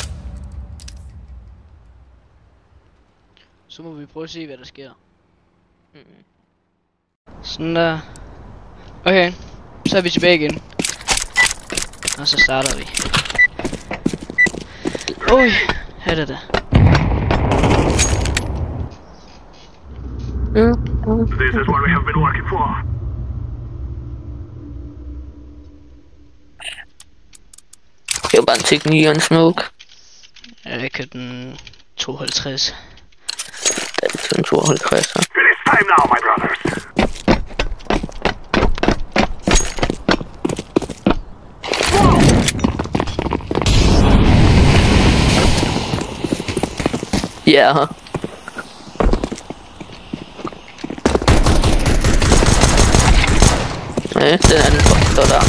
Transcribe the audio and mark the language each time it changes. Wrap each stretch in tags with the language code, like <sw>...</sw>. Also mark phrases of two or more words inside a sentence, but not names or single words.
<da>Så må vi prøve at se hvad der sker. Sådan der. Okay, så er vi tilbage igen. Og så starter vi. Oj, her er det.</da> <en>This is what we have been working for.</en> <da>Det var bare en teknik og en smoke. Jeg kan den 52. Det er en 52.</da> <en>It is time now, my brothers.</en> <da>Ja, her. Ja, den anden står der.</da>